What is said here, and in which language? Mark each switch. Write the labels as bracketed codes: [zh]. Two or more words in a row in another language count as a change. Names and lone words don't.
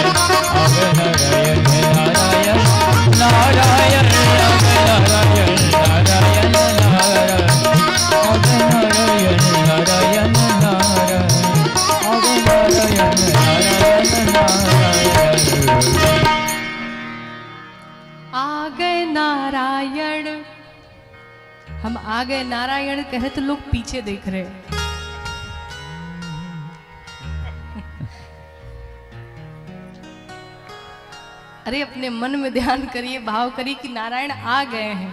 [hi] आ गए नारायण नारायण नारायण, आ गए नारायण नारायण नारायण। आ गए नारायण नारायण नारायण, आ गए नारायण नारायण नारायण। आ गए नारायण। हम आ गए नारायण कहे तो लोग पीछे देख रहे हैं। अरे अपने मन में ध्यान करिए, भाव करिए कि नारायण आ गए हैं।